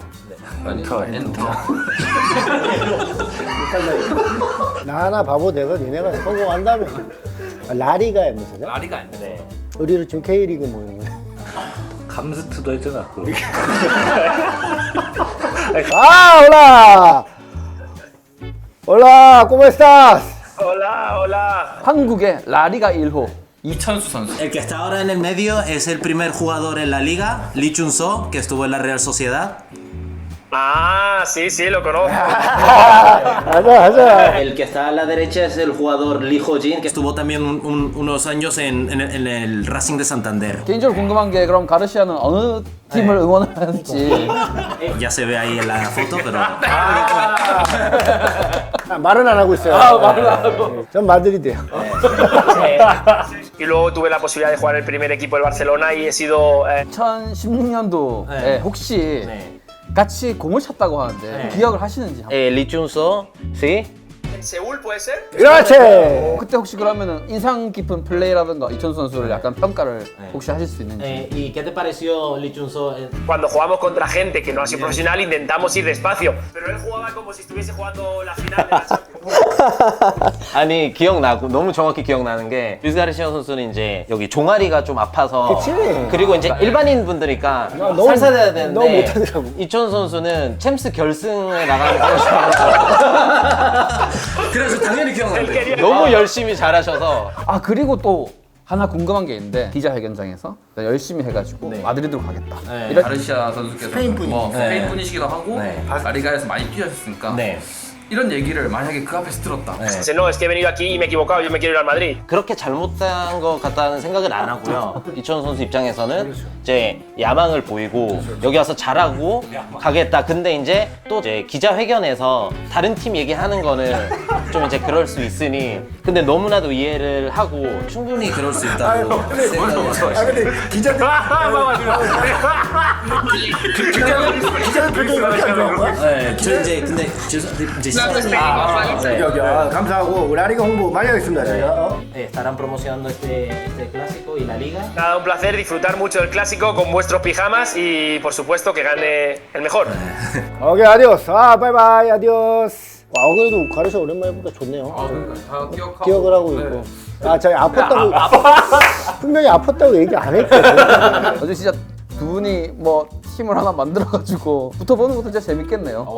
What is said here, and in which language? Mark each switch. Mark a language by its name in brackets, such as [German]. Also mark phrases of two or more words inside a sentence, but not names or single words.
[Korean] 엔터. 나 하나 바보 되고 니네가 성공한다면. 라리가에 무슨? 라리가 아닌데. 우리를 지금 K리그 뭐 이런 거. 감스트도 했잖아. 그거. 아, [Spanish] hola. Hola, ¿cómo estás? Hola, hola. [Korean] 한국의 라리가 1호 이천수 선수. [Spanish] El que está ahora en el medio es el primer jugador en la liga, Lee Chun-soo, que estuvo en la Real Sociedad. Ah, sí, sí, lo conozco. [Korean] 하자. [Spanish] El que está a la derecha es el jugador Lee Ho-jin, que Estuvo también unos años en el Racing de Santander. [Korean] 개인적으로 궁금한 게 그럼 가르시아는 어느 팀을 응원을 하는지. [Spanish] Ya se ve ahí en la foto, pero [Korean] 말은 안 하고 있어요. 말을 안 하고. 전 마드리드예요. [Spanish] Y luego tuve la posibilidad de jugar en el primer equipo del Barcelona y he sido... [Korean] 2016년도에 혹시 같이 공을 찼다고 하는데 기억을 하시는지 한번. 리춘소, [Spanish] sí? ¿En Seúl puede ser? [Korean] 그렇지. 그때 혹시 그러면은 인상 깊은 플레이라든가 이천수 선수를 약간 평가를 혹시 하실 수 있는지. [Spanish] ¿Y qué te pareció Lee Chun-soo? Cuando jugamos contra gente que no ha sido profesional intentamos ir despacio. Pero él jugaba como si estuviese jugando la final de la Champions. [Korean] 아니 기억나고 너무 정확히 기억나는 게 루이스 가르시아 선수는 이제 여기 종아리가 좀 아파서 그치. 그리고 이제 일반인 분들이니까 너무- 살살해야 되는데 너무 못하더라고. 이천 선수는 챔스 결승에 나가는 선수라서 그래서 당연히 기억나는데. 너무 열심히 잘하셔서 아 그리고 또 하나 궁금한 게 있는데 기자회견장에서 열심히 해가지고 마드리드로 가겠다. 이런 가르시아 선수께서 스페인 분이. 스페인 분이시기도 하고 라리가에서 많이 뛰셨으니까 이런 얘기를 만약에 그 앞에서 들었다. [Spanish] Dice, no, es que he venido aquí y me he equivocado, yo me quiero ir al Madrid. [Korean] 그렇게 잘못한 것 같다는 생각은 안 하고요. 이천수 선수 입장에서는 이제 야망을 보이고 여기 와서 잘하고 가겠다. 근데 이제 또 이제 기자회견에서 다른 팀 얘기하는 거는 좀 이제 그럴 수 있으니 근데 너무나도 이해를 하고 충분히 그럴 수 있다고 생각해요. 근데 기자들 기자들 표정이 그렇게 안 좋은 거야? 네, 저 이제 근데 이제 시간이 여기 감사하고 라리가 홍보 많이 하겠습니다. 제가. [Spanish] estarán promocionando este clásico y la liga. Nada, un placer disfrutar mucho del clásico con vuestros pijamas y por supuesto que gane el mejor. [Korean] 오케이 아디오스. 바이바이 아디오스. 그래도 가르쳐 오랜만에 보니까 좋네요. 그러니까 다 기억하고. 기억을 하고 있고. 저희 아팠다고 분명히 아팠다고 얘기 안 했거든. 어제 진짜 두 분이 뭐 팀을 하나 만들어가지고 붙어보는 것도 진짜 재밌겠네요.